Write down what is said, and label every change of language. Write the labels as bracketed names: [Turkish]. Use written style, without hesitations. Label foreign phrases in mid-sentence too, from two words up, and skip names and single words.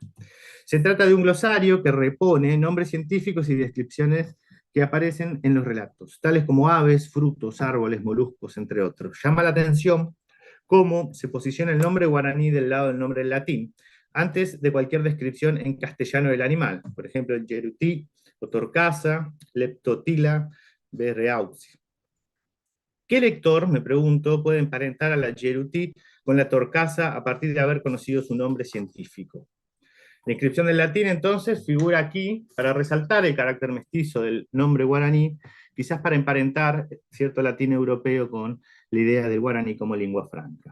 [Spanish] Se trata de un glosario que repone nombres científicos y descripciones que aparecen en los relatos, tales como aves, frutos, árboles, moluscos, entre otros. Llama la atención cómo se posiciona el nombre guaraní del lado del nombre en latín, antes de cualquier descripción en castellano del animal, por ejemplo, el yerutí o torcaza, leptotila, berreauxi. ¿Qué lector, me pregunto, puede emparentar a la yerutí con la torcaza a partir de haber conocido su nombre científico? La inscripción del latín, entonces, figura aquí para resaltar el carácter mestizo del nombre guaraní, quizás para emparentar cierto latín europeo con la idea del guaraní como lengua franca.